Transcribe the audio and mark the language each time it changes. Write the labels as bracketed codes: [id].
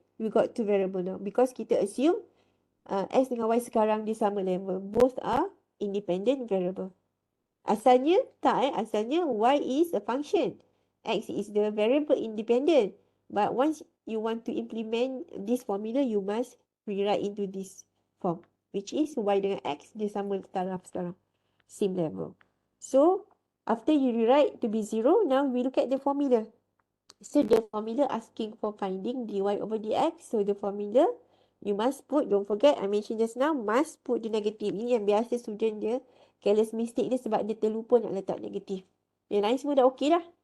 [en] We got two variable now. Because [ms] kita assume x dengan y sekarang di sama level. [en] Both are independent variable. [ms] Asalnya tak asalnya [en] y is a function. X is the variable independent. But once you want to implement this formula, you must rewrite into this form. Which is [ms] y dengan x dia sama taraf sekarang. [en] Same level. So, after you rewrite to be 0, now we look at the formula. So, the formula asking for finding dy over dx. So, the formula, you must put, don't forget, I mentioned just now, must put the negative. [ms] Ini yang biasa student dia, careless mistake dia sebab dia terlupa nak letak negatif. Yang lain semua dah okey dah.